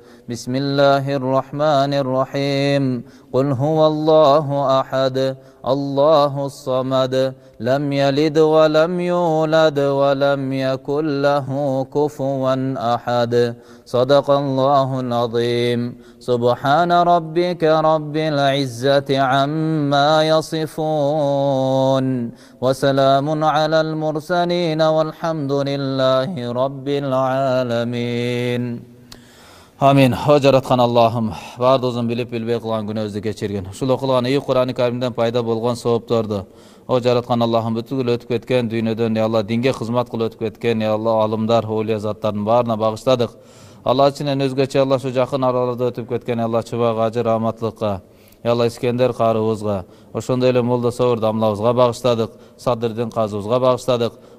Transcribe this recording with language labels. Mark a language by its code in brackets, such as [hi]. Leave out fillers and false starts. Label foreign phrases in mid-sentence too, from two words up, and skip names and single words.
[ar] بسم الله الرحمن الرحيم. قل هو الله أحد، الله الصمد. لم يلد ولم يولد ولم يكن له كفوا أحد. صدق الله العظيم. سبحان ربك رب العزة عما يصفون. وسلام على المرسلين والحمد لله رب العالمين. [ky] Amin. O жараткан Allah'ım, бардыгыбыздын билип билбей кылган күнөөбүздү кечиргин. Ушул окулган үй Кур'ан-ы Каримден пайда болгон соопторду о жараткан Allah'ым бүтүн өтүп кеткен дүйнөдөн, [ar] يا الله, [ky] динге кызмат кылып өтүп кеткен, [ar] يا الله, [ky] алымдар, оолия заттардын баарына багыштадык. Allah ичинен өзгөчө Allah шу жакын араларда өтүп кеткен, [ar] يا الله, [ky] Чыбак Ажы Раматлыкка, [ar] يا الله, [ky] Искендер карыбызга, ошондой эле Молдо Сабыр дамлабызга багыштадык, Садырдин казыбызга багыштадык.